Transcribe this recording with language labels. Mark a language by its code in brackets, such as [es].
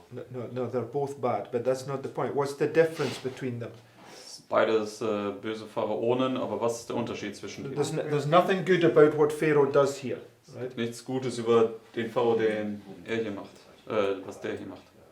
[en] No, they're both bad, but that's not the point. What's the difference between them? [de] Beides böse Pharaonen, aber was ist der Unterschied zwischen denen? [en] There's nothing good about what Pharaoh does here, right? [de] Nichts Gutes über den Pharao, den er hier macht, was der hier macht.